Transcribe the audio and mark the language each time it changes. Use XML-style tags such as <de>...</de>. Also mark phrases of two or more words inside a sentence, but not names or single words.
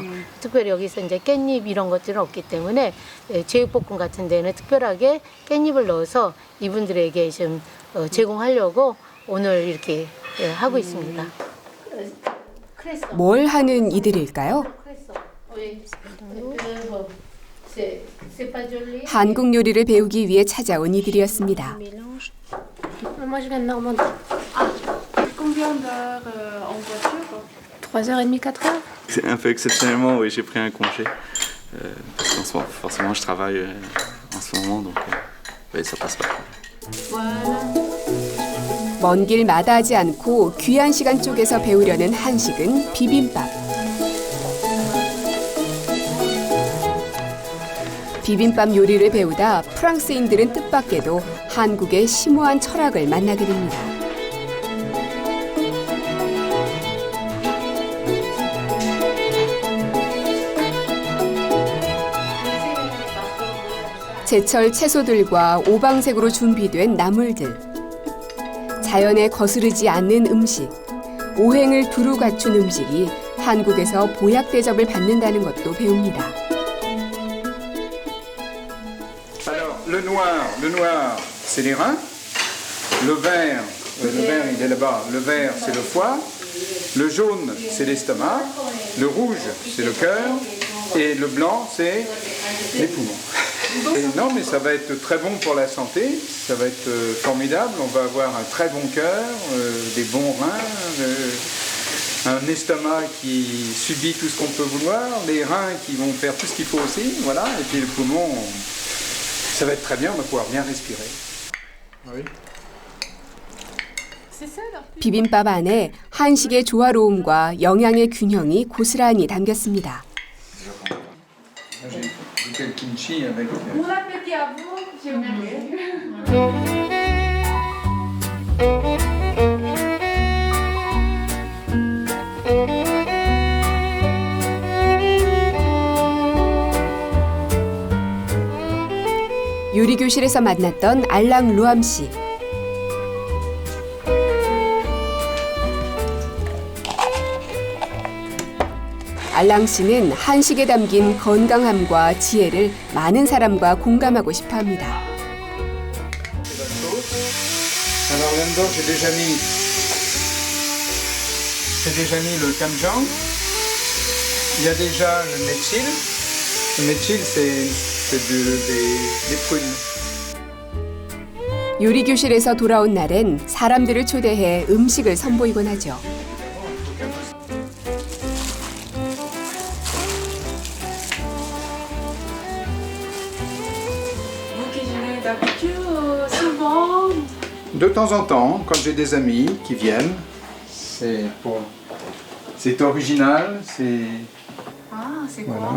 <ko>특별히 여기서 이제 깻잎 이런 것들은 없기 때문에 제육볶음 같은 데는 특별하게 깻잎을 넣어서 이분들에게 좀 제공하려고 오늘 이렇게 하고 있습니다. 뭘 하는 이들일까요? 한국 요리를 배우기 위해 찾아온 이들이었습니다.</ko> <fr>C'est un peu exceptionnellement, oui, j'ai pris un congé. Parce que forcément, je travaille en ce moment, donc oui, ça passe pas.</fr> <ko>먼 길 마다하지 않고 귀한 시간 쪼개서 배우려는 한식은 비빔밥. 비빔밥 요리를 배우다 프랑스인들은 뜻밖에도 한국의 심오한 철학을 만나게 됩니다. 제철 채소들과 오방색으로 준비된 나물들, 자연에 거스르지 않는 음식, 오행을 두루 갖춘 음식이 한국에서 보약 대접을 받는다는 것도 배웁니다.</ko> <fr>Le noir, c'est les reins. Le vert, il est là-bas. Le vert, c'est le foie. Le jaune, c'est l'estomac. Le rouge, c'est le cœur. Et le blanc, c'est les poumons. Et non, mais ça va être très bon pour la santé. Ça va être formidable. On va avoir un très bon cœur, des bons reins, un estomac qui subit tout ce qu'on peut vouloir, les reins qui vont faire tout ce qu'il faut aussi, voilà. Et puis le poumon. Ça va être très bien, on va pouvoir bien respirer. Oui.</fr> <ko>비빔밥 안에 한식의 조화로움과 영양의 균형이 고스란히 담겼습니다.</ko> <fr>J'ai le kimchi avec. Bon appétit à vous, j'ai oublié.</fr> <ko>요리교실에서 만났던 알랑 루암 씨. 알랑 씨는 한식에 담긴 건강함과 지혜를 많은 사람과 공감하고 싶어 합니다.</ko> <fr>Alors là-dedans, j'ai déjà mis le kamjang. Il y a déjà le metchil. Le metchil, c'est des prunes.</fr> <ko>요리교실에서 돌아온 날엔 사람들을 초대해 음식을 선보이곤 하죠.</ko> <fr>De temps en temps, quand j'ai des amis qui viennent, c'est original, c'est voilà.</fr>